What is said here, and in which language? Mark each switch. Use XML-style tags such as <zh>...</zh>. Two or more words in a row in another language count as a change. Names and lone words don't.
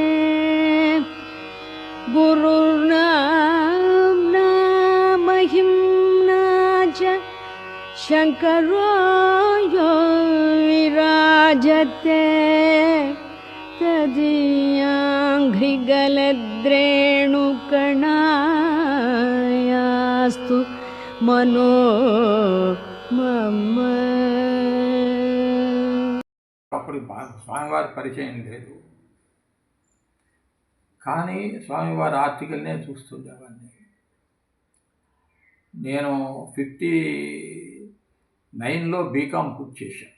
<sa>गुरुर्नाम्ना महिम्ना च शङ्करो यो विराजते। तदीयाङ्घ्रिगलद्रेणुकणायास्तु मनो మమ.</sa> <te>అప్పుడు స్వామివారి పరిచయం లేదు, కానీ స్వామివారి ఆర్టికల్నే చూస్తుండేవాడిని. నేను 59లో బీకామ్ పూర్తి చేశాను.</te>